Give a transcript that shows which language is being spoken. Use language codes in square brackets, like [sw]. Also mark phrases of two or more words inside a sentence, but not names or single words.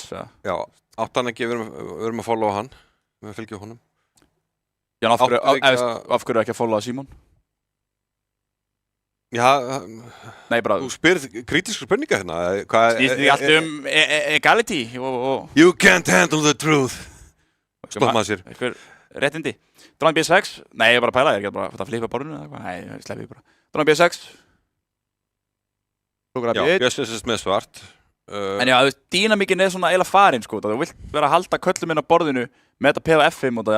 [is] Já, átt hann ekki, við erum að followa hann. Við fylgjum honum. Já, af hverju ekki að followa Símon? Já, nei, bara... Þú spyrð kritísku spurninga hérna. Snýst þig allt equality og... [en] You can't handle the truth. [is] Stofna sér. Réttindi. Dróning B6. Nei, ég bara pæla, ég er ekki bara að flippa borðinu eða eitthvað. Nei, ég sleppi því bara. Dróning B6. Já, B6 með svart. En já, dýnamíkin er svona eiginlega farin, sko. Þú vilt vera að halda köllum inn á borðinu með þetta P á F5 og það.